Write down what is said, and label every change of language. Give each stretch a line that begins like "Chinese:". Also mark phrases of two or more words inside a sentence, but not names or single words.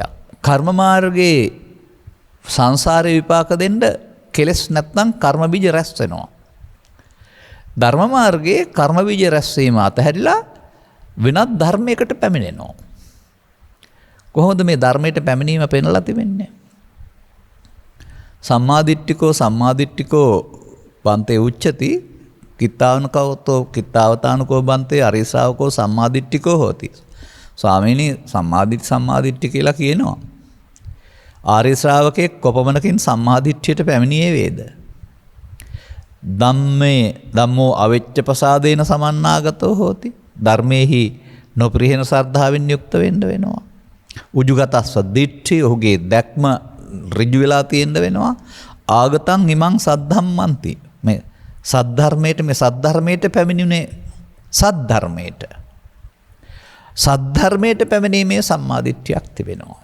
Sinhala: කර්ම මාර්ගයේ සංසාරේ විපාක දෙන්න කෙලස් නැත්නම් කර්ම බීජ රැස් වෙනවා. ධර්ම මාර්ගයේ කර්ම බීජ රැස් වීම අතහැරිලා වෙනත් ධර්මයකට පැමිණෙනවා. කොහොමද මේ ධර්මයට පැමිණීම පෙන්ලා තිබෙන්නේ?
Pali: සම්මාදිට්ඨිකෝ බන්තේ උච්චති කිත්තාවතානුකෝ බන්තේ අරිය ශ්‍රාවකෝ සම්මාදිට්ඨිකෝ හෝති.
Sinhala: ස්වාමීනි සම්මාදිට්ඨි කියලා කියනවා. ආර්ය ශ්‍රාවකෙක් කොපමණකින් සම්මාදිට්ඨියට පැමිණියේ වේද?
Pali: ධම්මෝ අවෙච්ච ප්‍රසාදේන සමන්නාගතෝ හෝති.
Sinhala: ධර්මයේහි නොපිරිහෙන ශ්‍රද්ධාවෙන් යුක්ත වෙන්න වෙනවා.
Pali: උජුගතස්ව දිට්ඨි
Sinhala: ඔහුගේ දැක්ම ඍජු වෙලා තියෙන්න වෙනවා.
Pali: ආගතං ඉමං සද්ධම්මන්ති.
Sinhala: මේ සද්ධර්මයට පැමිණුනේ සද්ධර්මයට පැමිණීමේ සම්මාදිට්ඨියක් තිබෙනවා.